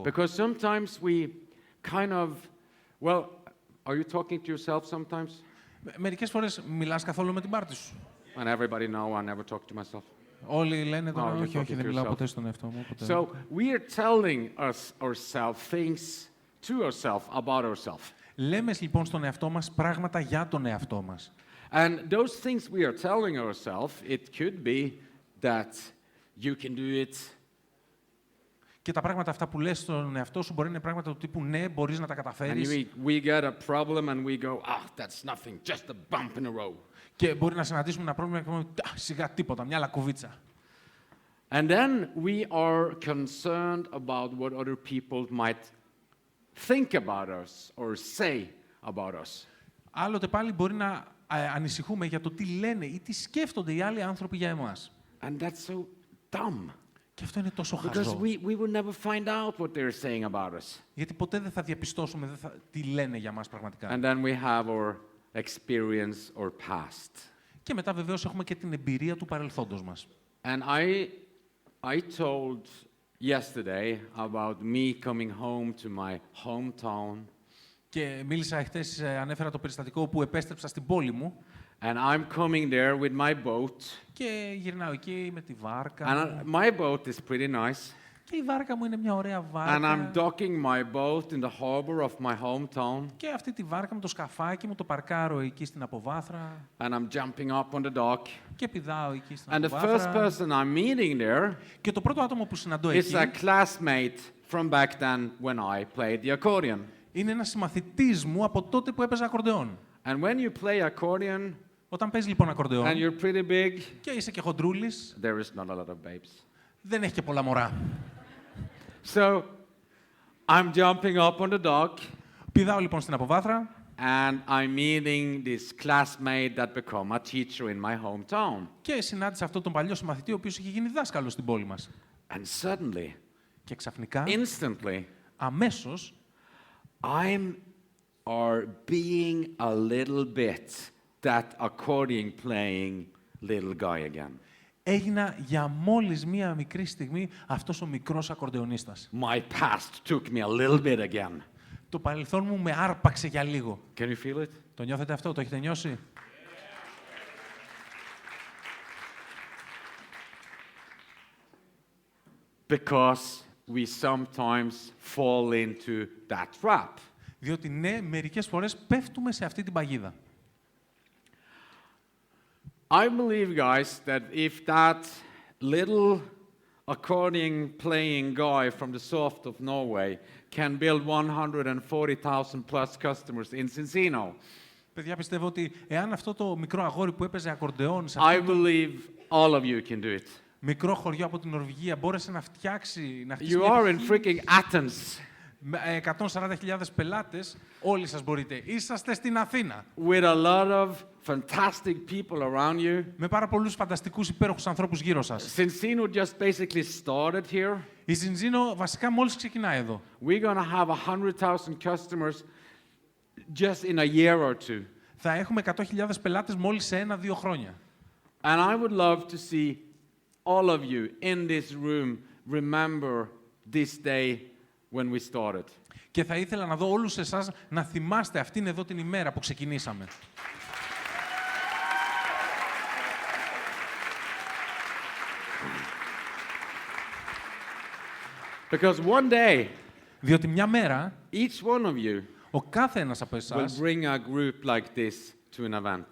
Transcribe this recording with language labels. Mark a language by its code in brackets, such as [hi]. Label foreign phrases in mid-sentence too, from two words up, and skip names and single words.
[en] Because sometimes we kind of, well, are you talking to yourself sometimes? [el] Μερικές φορές μιλάς καθόλου με την πάρτη σου. [en] And everybody know I never talk to myself. [el] Όλοι λένε τώρα, [en] you're [el] όχι, [en] talking [el] δεν [en] to [el] μιλάω [en] yourself. [el] ποτέ στον εαυτό μου. Ποτέ. [en] So we are telling ourselves things to ourselves about ourselves. [el] Λέμε λοιπόν στον εαυτό μας πράγματα για τον εαυτό μας. [en] And those things we are telling ourselves, it could be that you can do it. [el] Και τα πράγματα αυτά που λες στον εαυτό σου μπορεί να είναι πράγματα του τύπου ναι, μπορείς να τα [en] And [el] καταφέρεις. [en] we get a problem and we go, that's nothing, just a bump in the road. [el] Και μπορεί να συναντήσουμε ένα πρόβλημα και πούμε «Α, σιγά τίποτα, μια λακκουβίτσα». [en] And then we are concerned about what other people might think about us or say about us. [el] Άλλοτε πάλι μπορεί να ανησυχούμε για το τι λένε ή τι σκέφτονται οι άλλοι άνθρωποι για εμάς. [en] And that's so dumb. [el] Και αυτό είναι τόσο [en] Because [el] χαζό. [en] we will never find out what they're saying about us. [el] Γιατί ποτέ δεν θα διαπιστώσουμε τι λένε για μας πραγματικά. [en] And then we have our experience or past. [el] Και μετά βεβαίως έχουμε και την εμπειρία του παρελθόντος μας. [en] And I told yesterday about me coming home to my hometown. [el] Και μίλησα χτες, ανέφερα το περιστατικό που επέστρεψα στην πόλη μου. [en] And I'm coming there with my boat. [el] Και γυρνάω εκεί με τη βάρκα [en] And [el] μου. [en] my boat is pretty nice. [el] Και η βάρκα μου είναι μια ωραία βάρκα. [en] And I'm docking my boat in the harbor of my hometown. [el] Και αυτή τη βάρκα με το σκαφάκι μου το παρκάρω εκεί στην αποβάθρα. [en] And I'm jumping up on the dock. [el] Και πηδάω εκεί στην [en] And the first [el] αποβάθρα. [en] person I'm meeting there [el] Και το πρώτο άτομο που συναντώ [en] is [el] εκεί [en] a classmate from back then when I played the accordion. [el] είναι ένας συμμαθητής μου από τότε που έπαιζα ακορντεόν. [en] And when you play accordion [el] Όταν παίζει λοιπόν ακορντεόν [en] and you're pretty big, [el] και είσαι και χοντρούλης, [en] there is not a lot of babes. [el] δεν έχει και πολλά μωρά. [en] So I'm jumping up on the dock [el] Πηδάω λοιπόν στην αποβάθρα [en] and I'm meeting this classmate that become a teacher in my hometown. [el] και συνάντησα αυτόν τον παλιό συμμαθητή, ο οποίος είχε γίνει δάσκαλος στην πόλη μας. [en] And suddenly, [el] Και ξαφνικά, [en] instantly, [el] αμέσως, [en] I'm being a little bit that accordion playing little guy again. [el] έγινα για μόλις μία μικρή στιγμή αυτός ο μικρός ακορντεονίστας. [en] My past took me a little bit again. [el] Το παρελθόν μου με άρπαξε για λίγο. [en] Can you feel it? [el] Το νιώθετε αυτό, το έχετε νιώσει? [en] Because we sometimes fall into that trap. [el] Διότι ναι, μερικές φορές πέφτουμε σε αυτή την παγίδα. [en] I believe, guys, that if that little accordion playing guy from the south of Norway can build 140,000 plus customers in Cincino, [el] Παιδιά, πιστεύω ότι εάν αυτό το μικρό αγόρι που έπαιζε ακορντεόν σε [en] I [el] αυτό το [en] believe all of you can do it. [el] μικρό χωριό από την Νορβηγία μπόρεσε να φτιάξει [en] You [el] μια [en] are in [el] επιχείρηση [en] freaking Athens [el] με 140.000 πελάτες, όλοι σας μπορείτε. Είσαστε στην Αθήνα. [en] with a lot of fantastic people around you. [el] Με πάρα πολλούς φανταστικούς υπέροχους ανθρώπους γύρω σας. [en] Cincino just basically started here. [el] Η Ζινζίνο βασικά μόλις ξεκινάει εδώ. [en] We're going to have 100,000 customers just in a year or two. [el] Θα έχουμε 100.000 πελάτες μόλις σε 1-2 χρόνια. [en] And I would love to see all of you in this room remember this day when we started. [el] Και θα ήθελα να δω όλους εσάς να θυμάστε αυτήν εδώ την ημέρα που ξεκινήσαμε. [en] Because one day, [el] Διότι μια μέρα, [en] each one of you [el] ο κάθε ένας από [en] will [el] εσάς [en] bring a group like this to an event.